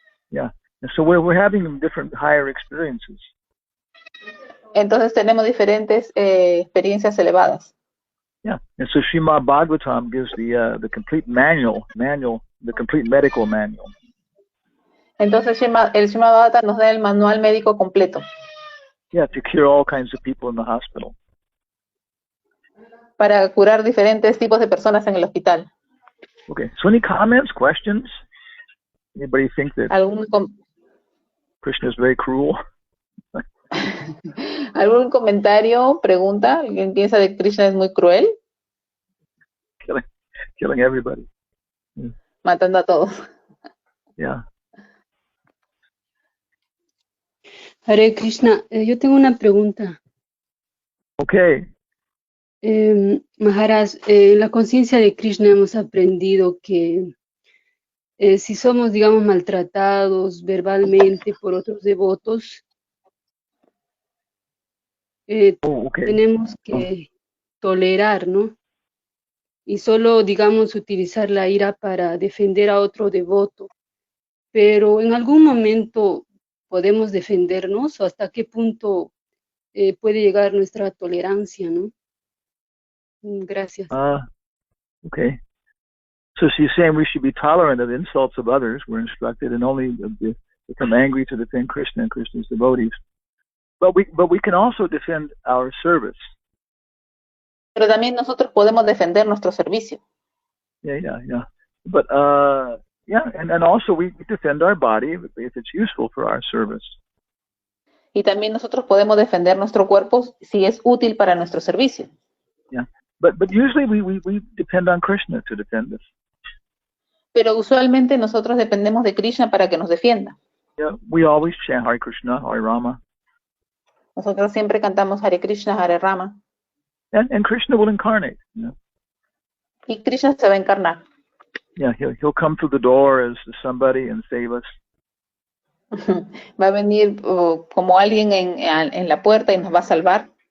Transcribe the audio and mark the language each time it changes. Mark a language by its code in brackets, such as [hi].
[en] Yeah, and so we're having different higher experiences. [es] Entonces tenemos diferentes experiencias elevadas. [en] Yeah, and so Srimad Bhagavatam gives the complete manual, the complete medical manual. [es] Entonces el Srimad Bhagavatam nos da el manual médico completo. [en] Yeah, to cure all kinds of people in the hospital. [es] Para curar diferentes tipos de personas en el hospital. [en] Okay, so any comments, questions? Anybody think that Krishna is very cruel? [es] ¿Algún comentario, pregunta? ¿Alguien piensa que Krishna es muy cruel? [en] Killing everybody. Yeah. [es] Matando a todos. [en] Yeah. [es] Hare Krishna, yo tengo una pregunta. [en] Okay. [es] Maharaj, en la conciencia de Krishna hemos aprendido que si somos, digamos, maltratados verbalmente por otros devotos, tenemos que tolerar, ¿no? Y solo, digamos, utilizar la ira para defender a otro devoto. Pero en algún momento podemos defendernos, o hasta qué punto puede llegar nuestra tolerancia, ¿no? Gracias. [en] Okay. So she's saying we should be tolerant of insults of others. We're instructed, and only become angry to defend Krishna and Krishna's devotees. But we can also defend our service. [es] Pero también nosotros podemos defender nuestro servicio. [en] Yeah. But and also we defend our body if it's useful for our service. [es] Y también nosotros podemos defender nuestro cuerpo si es útil para nuestro servicio. [en] Yeah. But usually we depend on Krishna to defend us. [es] Pero usualmente nosotros dependemos de Krishna para que nos defienda. [en] Yeah, we always chant Hare Krishna, Hare Rama. [es] Nosotros siempre cantamos Hare Krishna, Hare Rama. [en] And Krishna will incarnate. You know? [es] Y Krishna se va a encarnar. [en] Yeah, he'll come through the door as somebody and save us. [es] Va a venir como alguien en la puerta y nos va a salvar.